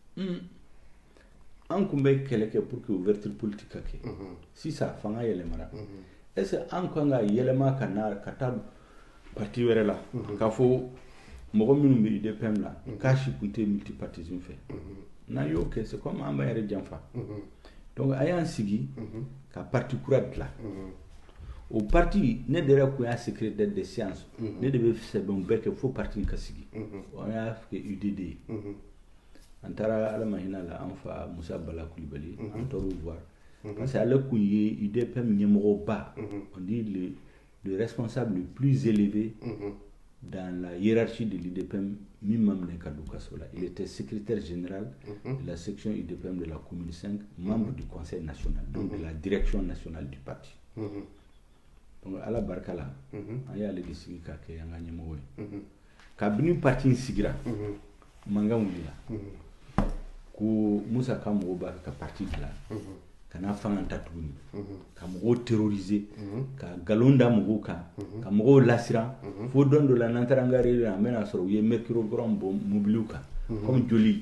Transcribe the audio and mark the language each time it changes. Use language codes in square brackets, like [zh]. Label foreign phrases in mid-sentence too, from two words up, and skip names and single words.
[bm] an kun bɛ kɛlɛ kɛ [fr] pour que ouverture politique [bm] ka kɛ sisan fanga yɛlɛmara [fr] est ce que [bm] an kan ka yɛlɛma ka taa parti wɛrɛ la k'a fɔ mɔgɔ minnu bɛ UDPM la k'a si kun tɛ multipartisme fɛ n'an y'o kɛ [fr] c'est comme [bm] an b'an yɛrɛ janfa donc a y'an sigi ka parti kura dilan o parti ne de yɛrɛ kun y'a [fr] secrétaire de séance [bm] ne de bɛ sɛbɛnw bɛɛ kɛ fo parti in ka sigi an y'a kɛ UDD ye an taara ala ma hinɛ la an fa Musa Bala Kulibali an taara o voir parce que ale kun ye UDPM ɲɛmɔgɔba [fr] on dit le responsable le plus élevé dans la hiérarchie de l'UDPM [bm] min ma minɛ ka don kaso la [fr] il était secrétaire général de la section UDPM de la commune 5 membre du conseil national donc de la direction nationale du parti donc [bm] ala barika la an y'ale de sigi ka kɛ an ka ɲɛmɔgɔ ye kabini parti in sigira mankan wulila ko Musa ka mɔgɔw b'a fɛ ka parti dilan kana fanga ta tuguni ka mɔgɔw terroriser ka nkalon da mɔgɔw kan ka mɔgɔw lasiran fo don dɔ la n'an taara an ka réunion an bɛna sɔrɔ u ye mercure bɔ mobiliw kan [fr] comme joli